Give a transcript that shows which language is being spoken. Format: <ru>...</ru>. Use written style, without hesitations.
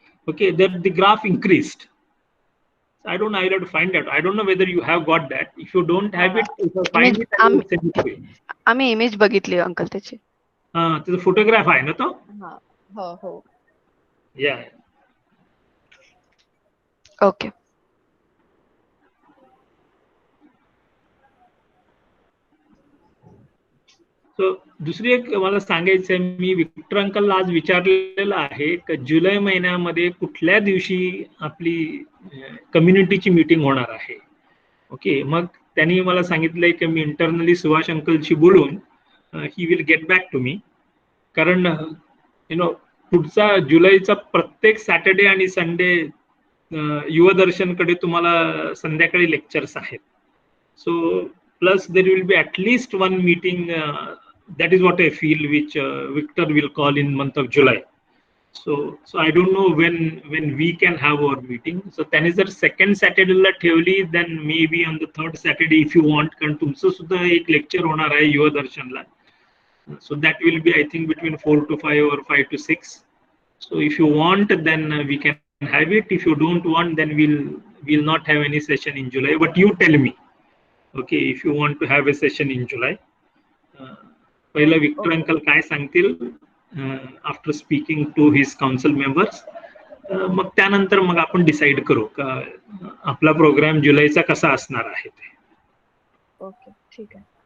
<en>Okay, that the graph increased. I don't know, I'll have to find out. I don't know whether you have got that. If you don't have it, if you find it, I will send it to you.</en> <mr>आम्ही image बघितली uncle त्याची. त्याचा photograph आहे ना तो? हो.</mr> <en>Yeah. Okay.</en> <mr>So दुसरी एक मला सांगायचं आहे, मी विक्टर अंकलला आज विचारलेलं आहे की जुलै महिन्यामध्ये कुठल्या दिवशी आपली कम्युनिटीची मीटिंग होणार आहे. ओके, मग त्यांनी मला सांगितलंय की मी इंटरनली सुभाष अंकलशी बोलून</mr> <en>He will get back to me.</en> <mr>कारण पुढचा जुलैचा प्रत्येक सॅटर्डे आणि संडे युवदर्शनकडे तुम्हाला संध्याकाळी लेक्चर्स आहेत.</mr> <en>So plus there will be at least one meeting. That is what I feel, which Victor will call in month of July. So I don't know when we can have our meeting. So then is the second Saturday la ठेवली, then maybe on the third Saturday if you want,</en> <mr>कारण तुमचं सुद्धा एक lecture होणार आहे युवा दर्शनला.</mr> <en>So that will be I think between 4 to 5 or 5 to 6. So if you want then we can have it. If you don't want, then we'll not have any session in July. But you tell me, okay, if you want to have a session in July.</en> <mr>पहिला Victor uncle काय सांगतील</mr> <en>after speaking to his council members,</en> <mr>मग त्यानंतर मग आपण decide करू का आपला प्रोग्राम जुलैचा कसा असणार आहे ते. ओके, ठीक आहे.</mr>